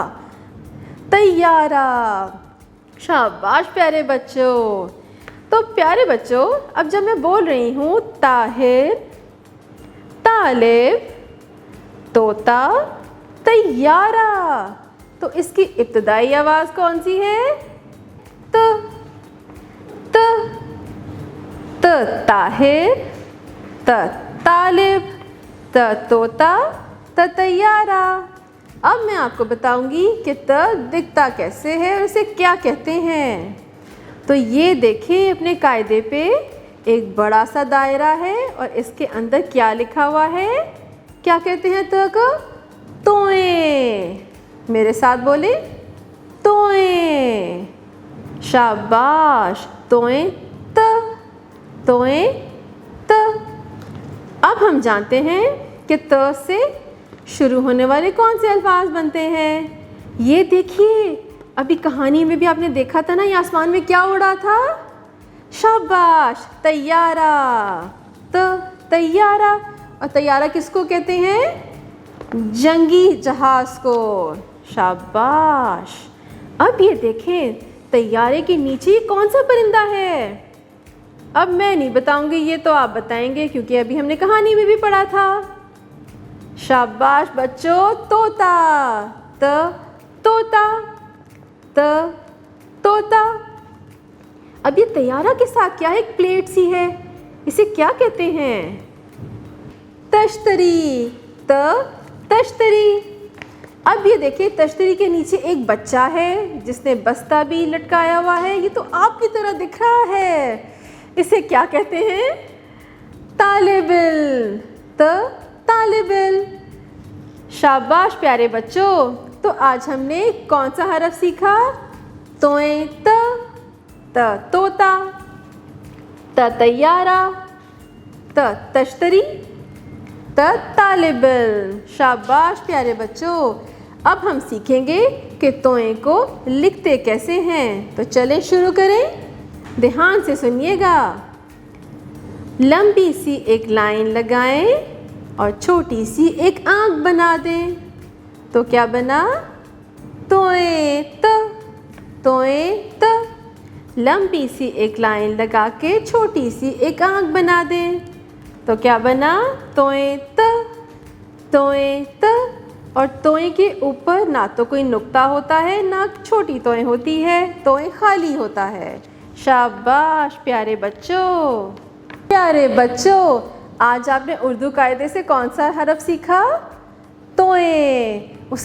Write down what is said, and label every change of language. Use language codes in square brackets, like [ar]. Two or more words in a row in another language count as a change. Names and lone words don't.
[ur] طیارہ۔ شاباش پیارے بچوں. تو پیارے بچوں، اب جب میں بول رہی ہوں طاہر، طالب، طوطا، طیارہ، تو اس کی ابتدائی آواز کون سی ہے? ط ط ط طاہر، ط طالب، ط طوطا، ط طیارہ. اب میں آپ کو بتاؤں گی کہ ط دکھتا کیسے ہے اور اسے کیا کہتے ہیں. تو یہ دیکھیے اپنے قاعدے پہ ایک بڑا سا دائرہ ہے اور اس کے اندر کیا لکھا ہوا ہے? کیا کہتے ہیں ط کو؟ طوئے. میرے ساتھ بولے، طوئے. شاباش، طوئے ط، طوئے ط. اب ہم جانتے ہیں کہ ط سے شروع ہونے والے کون سے الفاظ بنتے ہیں. یہ دیکھیے، ابھی کہانی میں بھی آپ نے دیکھا تھا نا، یہ آسمان میں کیا اڑا تھا? شاباش، طیارہ۔ تو طیارہ. اور طیارہ کس کو کہتے ہیں? جنگی جہاز کو۔ شاباش. اب یہ دیکھیں طیارے کے نیچے کون سا پرندہ ہے? اب میں نہیں بتاؤں گی، یہ تو آپ بتائیں گے کیونکہ ابھی ہم نے کہانی میں بھی پڑھا تھا. شاباش بچوں، طوطا۔ ط طوطا، ط طوطا. اب یہ طیارہ کے ساتھ کیا ہے؟ ایک پلیٹ سی ہے، اسے کیا کہتے ہیں? طشتری۔ ط طشتری. اب یہ دیکھیے طشتری کے نیچے ایک بچہ ہے جس نے بستہ بھی لٹکایا ہوا ہے. یہ تو آپ کی طرح دکھ رہا ہے۔ اسے کیا کہتے ہیں? طالبعلم۔ ط طالبعلم. شاباش پیارے بچوں. تو آج ہم نے کون سا حرف سیکھا? طوئے ط طوطا، ط طیارہ، ط طشتری، ط طالبعلم. شاباش پیارے بچوں. اب ہم سیکھیں گے کہ طوئے کو لکھتے کیسے ہیں. تو چلیں شروع کریں۔ دھیان سے سنیے گا. لمبی سی ایک لائن لگائیں اور چھوٹی سی ایک آنکھ بنا دیں. تو کیا بنا؟ طوئے ط، طوئے ط. لمبی سی ایک لائن لگا کے چھوٹی سی ایک آنکھ بنا دیں. تو کیا بنا? طوئے ط، طوئے ط, اور طوئے کے اوپر نہ تو کوئی نقطہ ہوتا ہے نہ چھوٹی طوئے ہوتی ہے، طوئے خالی ہوتا ہے. شاباش پیارے بچوں. پیارے بچوں، آج آپ نے اردو قاعدے سے کون سا حرف سیکھا? तोएं।